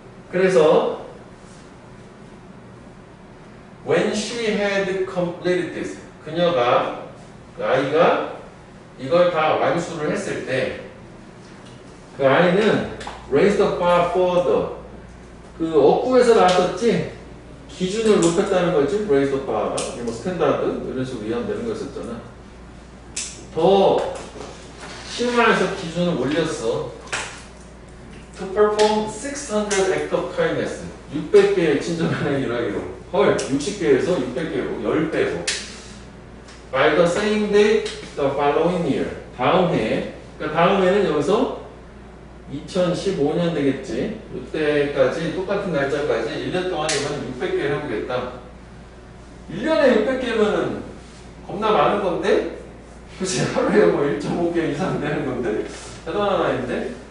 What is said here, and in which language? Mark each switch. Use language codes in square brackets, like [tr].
[ko] 그래서 [en] when she had completed this, [ko] 그녀가 아이가 이걸 다 완수를 했을 때 그 아이는 [en] raised the bar further, [ko] 그 어구에서 나왔었지 기준을 높였다는 거지. [en] raise the bar, [ko] 뭐 스탠다드 이런 식으로 이해하면 거였었잖아. 더 심화해서 기준을 올렸어. [en] To perform 600 act of kindness, [ko] 600개의 친절한 행위를 하기로. 헐, 60개에서 600개로 10배로. [en] By the same day, the following year, [ko] 다음 해에. 그러니까 다음 해는 여기서 2015년 되겠지. 이때까지 똑같은 날짜까지 1년 동안 이번엔 600개를 해보겠다. 1년에 600개면은 겁나 많은 건데, 그치? 하루에 뭐 1.5개 이상 되는 건데, 대단한 아이인데.